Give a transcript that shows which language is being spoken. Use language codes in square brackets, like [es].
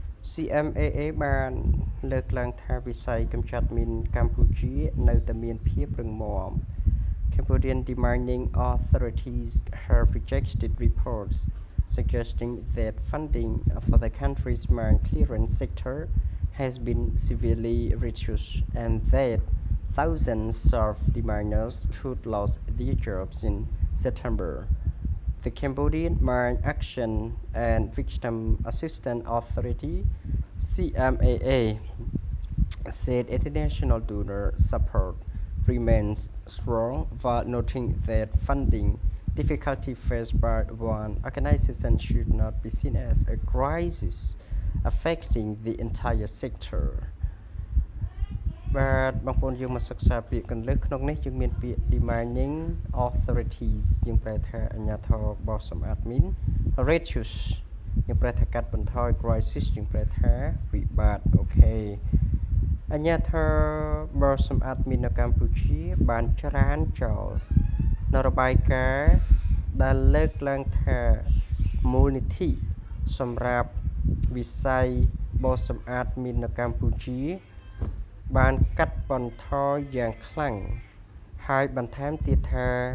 [km] CMAA បានលើកឡើងថាវិស័យកម្ចាត់មីនកម្ពុជានៅតែមានភាពរឹងមាំ [en] Cambodian demanding authorities have rejected reports suggesting that funding for the country's mine clearance sector has been severely reduced and that thousands of the miners could lose their jobs in September. The Cambodian Mine Action and Victim Assistance Authority (CMAA) said international donor support remains strong while noting that funding difficulty faced by one organization should not be seen as a crisis affecting the entire sector. [km] បាទបងប្អូនយើងមកសិក្សាពាក្យកន្លឹះក្នុងនេះយើងមានពាក្យ [en] demanding authorities [km] យើងប្រែថាអាជ្ញាធរបោះសម្អាតមីន reduce យើងប្រែថាកាត់បន្ថយ crisis យើងប្រែថាវិបត្តិអូខេ អាជ្ញាធរបោះសម្អាតមីននៅកម្ពុជាបានច្រានចោលនៅរបាយការណ៍ដែលលើកឡើងថាមូលនិធិសម្រាប់វិស័យបោសសម្អាតមីននៅកម្ពុជាបានកាត់បន្ថយយ៉ាងខ្លាំងហើយបន្ថែមទៀតថា